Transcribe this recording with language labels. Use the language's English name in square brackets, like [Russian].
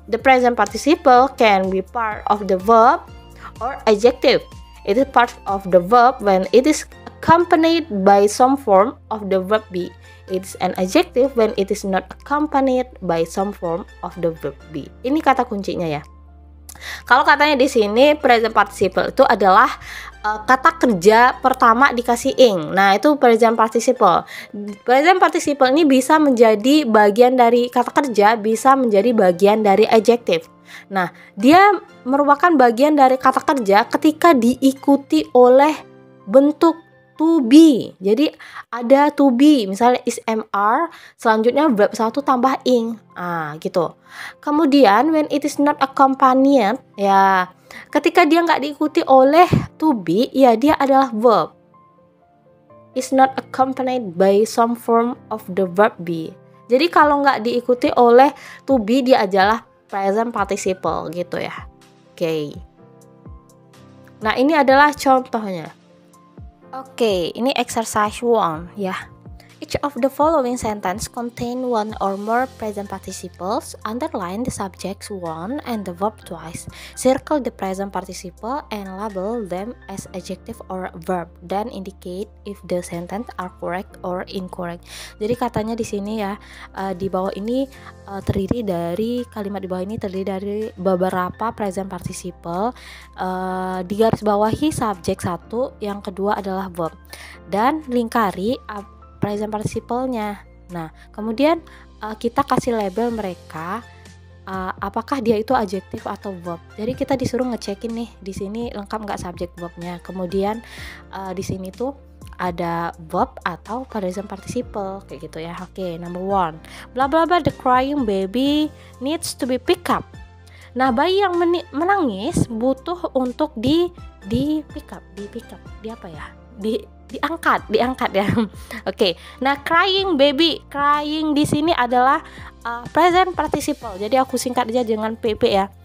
[English] The present participle can be part of the verb or adjective. It is part of the verb when it is accompanied by some form of the verb be. It is an adjective when it is not accompanied by some form of the verb be. [Indonesian] Ini kata kuncinya ya. Kalau katanya di sini present participle itu adalah kata kerja pertama dikasih ing. Nah, itu present participle. Present participle ini bisa menjadi bagian dari kata kerja, bisa menjadi bagian dari adjective. Nah, dia merupakan bagian dari kata kerja ketika diikuti oleh bentuk to be. Jadi ada to be, misalnya is MR, selanjutnya verb 1 tambah ing. Gitu. Kemudian [English] when it is not accompanied, [Indonesian] ya ketika dia nggak diikuti oleh to be, ya dia adalah verb. [English] Is not accompanied by some form of the verb be. [Indonesian] Jadi kalau nggak diikuti oleh to be, dia adalah present participle gitu ya. Oke. Nah, ini adalah contohnya. Oke, ini exercise 1 ya. [English] Each of the following sentence contain one or more present participles. Underline the subjects one and the verb twice. Circle the present participle and label them as adjective or verb. Then indicate if the sentence are correct or incorrect. [Indonesian] Jadi katanya di sini ya, di bawah ini terdiri dari kalimat di bawah ini terdiri dari beberapa present participle. Digarisbawahi subjek 1, yang kedua adalah verb. Dan lingkari present participle-nya. Nah, kemudian kita kasih label mereka apakah dia itu adjektif atau verb. Jadi kita disuruh ngecekin nih, di sini lengkap nggak subjek verbnya. Kemudian di sini tuh ada verb atau present participle kayak gitu ya. [English] Oke, number 1. Blah blah blah, the crying baby needs to be picked up. [Indonesian] Nah, bayi yang menangis butuh untuk di pick up, di apa ya? Diangkat ya. Oke. Nah, crying baby, crying di sini adalah present participle. Jadi aku singkat aja dengan PP ya.